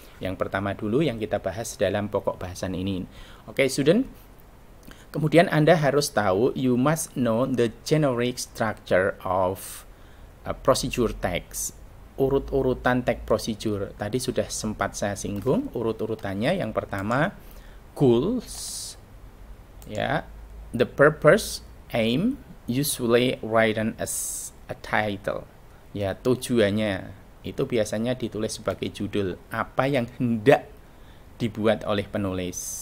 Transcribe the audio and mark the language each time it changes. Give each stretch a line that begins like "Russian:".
Indonesian: Yang pertama dulu yang kita bahas dalam pokok bahasan ini. Oke, student. Kemudian Anda harus tahu,
English: you must know the generic structure of procedure text.
Indonesian: Urut-urutan teks procedure. Tadi sudah sempat saya singgung urut-urutannya. Yang pertama, goals.
English: Ya, the purpose, aim, usually written as a title.
Indonesian: Ya, tujuannya itu biasanya ditulis sebagai judul, apa yang hendak dibuat oleh penulis.